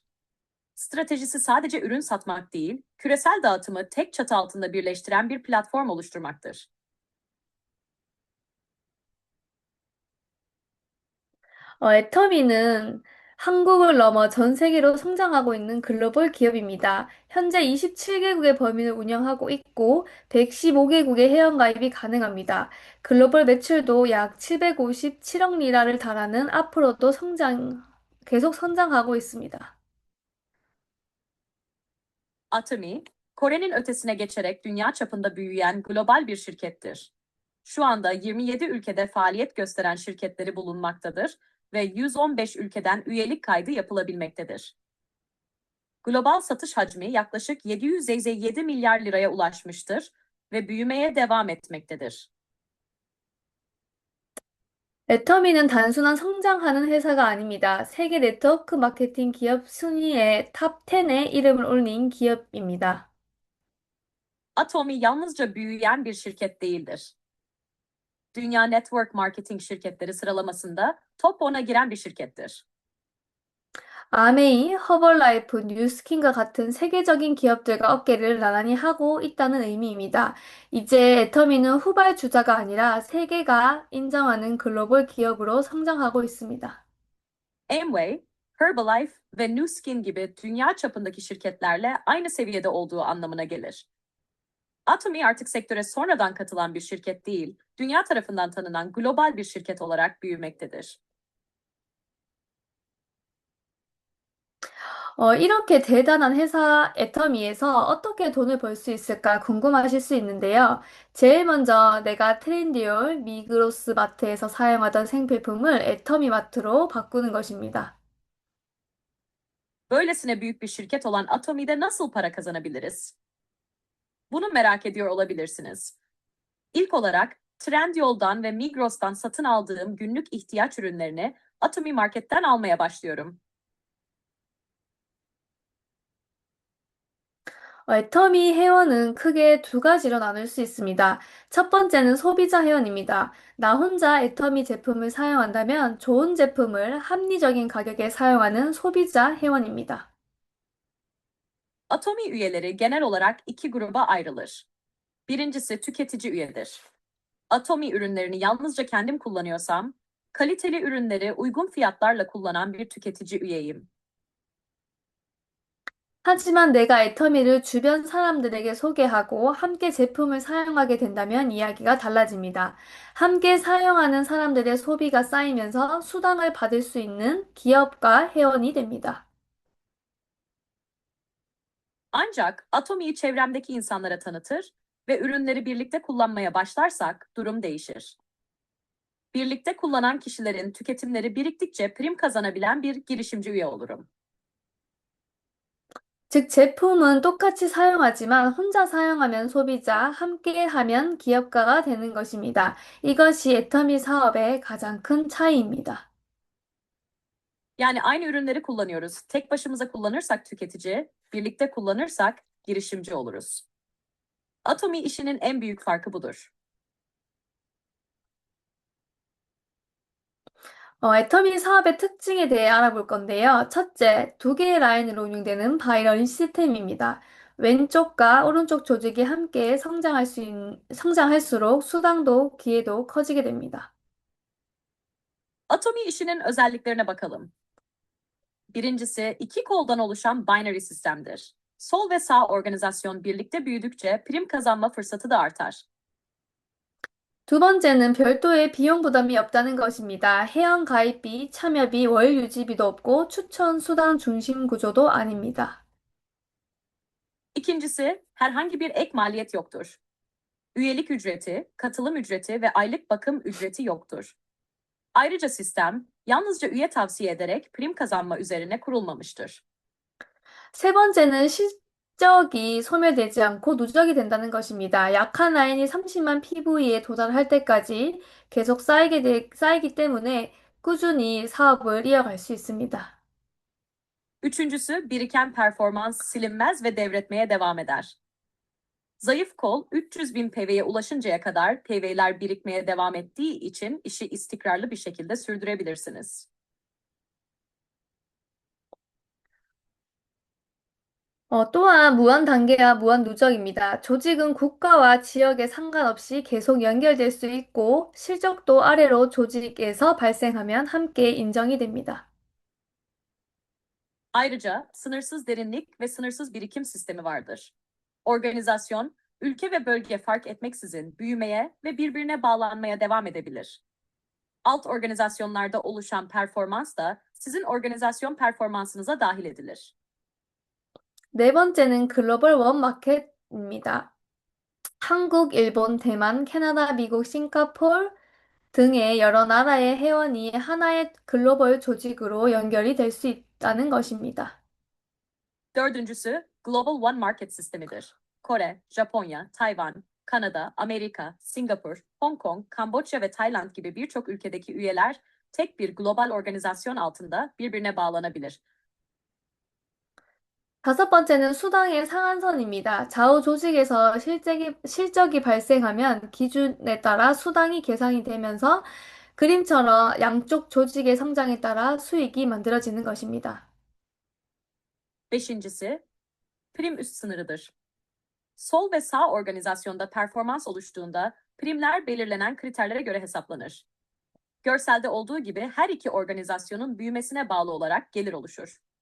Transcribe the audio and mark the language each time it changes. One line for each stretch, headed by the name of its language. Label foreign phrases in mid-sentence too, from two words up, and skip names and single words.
Turkish: Stratejisi sadece ürün satmak değil, küresel dağıtımı tek çatı altında birleştiren bir platform oluşturmaktır.
Korean: 애터미는 한국을 넘어 전 세계로 성장하고 있는 글로벌 기업입니다. 현재 27개국의 범위를 운영하고 있고 115개국의 회원가입이 가능합니다. 글로벌 매출도 약 757억 리라를 달하는 앞으로도 계속 성장하고 있습니다.
Turkish: Atomy, Kore'nin ötesine geçerek dünya çapında büyüyen global bir şirkettir. Şu anda 27 ülkede faaliyet gösteren şirketleri bulunmaktadır ve 115 ülkeden üyelik kaydı yapılabilmektedir. Global satış hacmi yaklaşık 757 milyar liraya ulaşmıştır ve büyümeye devam etmektedir.
Korean: 애터미는 단순한 성장하는 회사가 아닙니다. 세계 네트워크 마케팅 기업 순위의 탑 10에 이름을 올린 기업입니다.
Turkish: Atomy yalnızca büyüyen bir şirket değildir. Dünya
English: Network Marketing
Turkish: şirketleri sıralamasında top 10'a giren bir şirkettir.
Korean: 아메이, 허벌라이프, 뉴스킨과 같은 세계적인 기업들과 어깨를 나란히 하고 있다는 의미입니다. 이제 애터미는 후발주자가 아니라 세계가 인정하는 글로벌 기업으로 성장하고 있습니다.
Turkish: Amway, Herbalife ve Nu Skin gibi dünya çapındaki şirketlerle aynı seviyede olduğu anlamına gelir. Atomy artık sektöre sonradan katılan bir şirket değil, dünya tarafından tanınan global bir şirket olarak büyümektedir.
Korean: 이렇게 대단한 회사 애터미에서 어떻게 돈을 벌 수 있을까 궁금하실 수 있는데요. 제일 먼저 내가 트렌디올, 미그로스 마트에서 사용하던 생필품을 애터미 마트로 바꾸는 것입니다.
Turkish: Böylesine büyük bir şirket olan Atomy'de nasıl para kazanabiliriz? Bunu merak ediyor olabilirsiniz. İlk olarak Trendyol'dan ve Migros'tan satın aldığım günlük ihtiyaç ürünlerini Atomy Market'ten almaya başlıyorum.
Korean: 애터미 회원은 크게 두 가지로 나눌 수 있습니다. 첫 번째는 소비자 회원입니다. 나 혼자 애터미 제품을 사용한다면 좋은 제품을 합리적인 가격에 sayoğanın 소비자 회원입니다.
Turkish: Atomy üyeleri genel olarak iki gruba ayrılır. Birincisi tüketici üyedir. Atomy ürünlerini yalnızca kendim kullanıyorsam, kaliteli ürünleri uygun fiyatlarla kullanan bir tüketici üyeyim.
Korean: 하지만 내가 애터미를 주변 사람들에게 소개하고 함께 제품을 사용하게 된다면 이야기가 달라집니다. 함께 사용하는 사람들의 소비가 쌓이면서 수당을 받을 수 있는 기업가 회원이 됩니다.
Turkish: Ancak Atomy'yi çevremdeki insanlara tanıtır ve ürünleri birlikte kullanmaya başlarsak durum değişir. Birlikte kullanan kişilerin tüketimleri biriktikçe prim kazanabilen bir girişimci üye olurum.
Korean: 즉, 제품은 똑같이 사용하지만 혼자 사용하면 소비자, 함께 하면 기업가가 되는 것입니다. 이것이 애터미 사업의 가장 큰 차이입니다.
Turkish: Yani aynı ürünleri kullanıyoruz. Tek başımıza kullanırsak tüketici, birlikte kullanırsak girişimci oluruz. Atomy işinin en büyük farkı budur.
Korean: 애터미 사업의 특징에 대해 알아볼 건데요. 첫째, 두 개의 라인으로 운영되는 바이러리 시스템입니다. 왼쪽과 오른쪽 조직이 함께 성장할수록 수당도 기회도 커지게 됩니다.
Turkish: Atomy işinin özelliklerine bakalım. Birincisi, iki koldan oluşan binary sistemdir. Sol ve sağ organizasyon birlikte büyüdükçe prim kazanma fırsatı da artar.
Korean: 두 번째는 별도의 비용 부담이 없다는 것입니다. 회원 가입비, 참여비, 월 유지비도 없고 추천 수당 중심 구조도 아닙니다.
Turkish: İkincisi, herhangi bir ek maliyet yoktur. Üyelik ücreti, katılım ücreti ve aylık bakım ücreti yoktur. Ayrıca sistem, yalnızca üye tavsiye ederek prim kazanma üzerine kurulmamıştır.
Korean: 세 번째는 실적이 소멸되지 않고 누적이 된다는 것입니다. 약한 라인이 30만 PV에 도달할 때까지 계속 쌓이기 때문에 꾸준히 사업을 이어갈 수 있습니다.
Turkish: Üçüncüsü, biriken performans silinmez ve devretmeye devam eder. Zayıf kol 300 bin PV'ye ulaşıncaya kadar PV'ler birikmeye devam ettiği için işi istikrarlı bir şekilde sürdürebilirsiniz.
Korean: 또한 무한 단계와 무한 누적입니다. 조직은 국가와 지역에 상관없이 계속 연결될 수 있고 실적도 아래로 조직에서 발생하면 함께 인정이 됩니다.
Turkish: Ayrıca sınırsız derinlik ve sınırsız birikim sistemi vardır. Organizasyon, ülke ve bölge fark etmeksizin büyümeye ve birbirine bağlanmaya devam edebilir. Alt organizasyonlarda oluşan performans da sizin organizasyon performansınıza dahil edilir.
Korean: 네 번째는 글로벌 원마켓입니다. 한국, 일본, 대만, 캐나다, 미국, 싱가포르 등의 여러 나라의 회원이 하나의 글로벌 조직으로 연결이 될 수 있다는 것입니다.
Turkish: Dördüncüsü,
English: Global One Market
Turkish: sistemidir. Kore, Japonya, Tayvan, Kanada, Amerika, Singapur, Hong Kong, Kamboçya ve Tayland gibi birçok ülkedeki üyeler tek bir global organizasyon altında birbirine bağlanabilir.
Korean: 다섯 번째는 수당의 상한선입니다. 좌우 조직에서 실적이 발생하면 기준에 따라 수당이 계산이 되면서 그림처럼 양쪽 조직의 성장에 따라 수익이 만들어지는 것입니다.
Turkish: Beşincisi, prim üst sınırıdır. Sol ve sağ organizasyonda performans oluştuğunda primler belirlenen kriterlere göre hesaplanır. Görselde olduğu gibi her iki organizasyonun büyümesine bağlı olarak gelir oluşur.